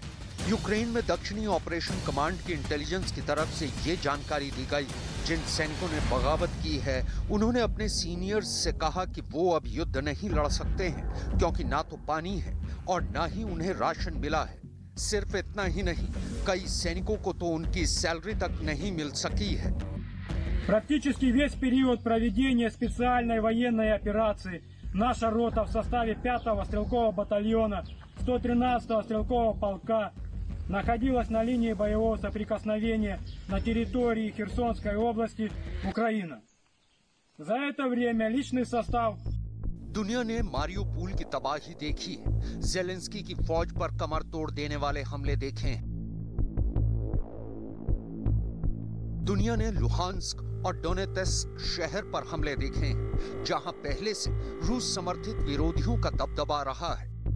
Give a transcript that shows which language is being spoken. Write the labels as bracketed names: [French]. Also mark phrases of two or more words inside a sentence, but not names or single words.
[Hindi] यूक्रेन में दक्षिणी ऑपरेशन कमांड की इंटेलिजेंस की तरफ से ये जानकारी दी गई। जिन सैनिकों ने बगावत की है उन्होंने अपने सीनियर्स से कहा कि वो अब युद्ध नहीं लड़ सकते हैं क्योंकि ना तो पानी है और ना ही उन्हें राशन मिला है। सिर्फ इतना ही नहीं, कई सैनिकों को तो उनकी सैलरी तक नहीं मिल सकी है। [Russian] Практически весь период проведения специальной военной операции наша рота в составе 5-го стрелкового батальона 113-го стрелкового полка находилась на линии боевого соприкосновения на территории Херсонской области, Украина. За это время личный состав [Hindi] दुनिया ने मारियोपोल की तबाही देखी है। जेलेंस्की की फौज पर कमर तोड़ देने वाले हमले देखे हैं। दुनिया ने लुहांस्क और डोनेत्स्क शहर पर हमले देखे हैं, जहां पहले से रूस समर्थित विरोधियों का दबदबा रहा है।